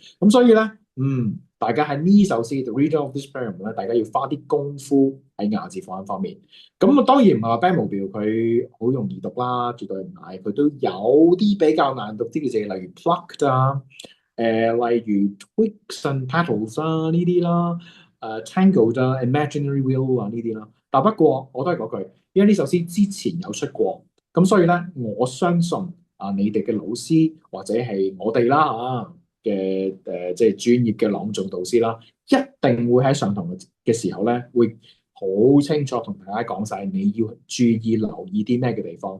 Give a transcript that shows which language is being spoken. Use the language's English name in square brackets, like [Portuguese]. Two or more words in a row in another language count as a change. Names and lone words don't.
[Cantonese] 咁所以咧，大家喺呢首詩《The Reader of This Poem》咧，大家要花啲功夫喺咬字發音方面。咁啊，當然唔係話 Batmobile 佢好容易讀啦，絕對唔係，佢都有啲比較難讀啲嘅字，例如 plucked 啊，例如 [English] twigs and petals [Cantonese] 啊呢啲啦，tangled 啊 ， [English] imaginary wheel [Cantonese] 啊呢啲啦。但不過我都係嗰句。因為呢首詩之前有出過，咁所以咧，我相信你哋嘅老師或者係我哋啦嘅即係專業嘅朗誦導師啦，一定會喺上堂嘅時候咧，會好清楚同大家講晒你要注意留意啲咩嘅地方。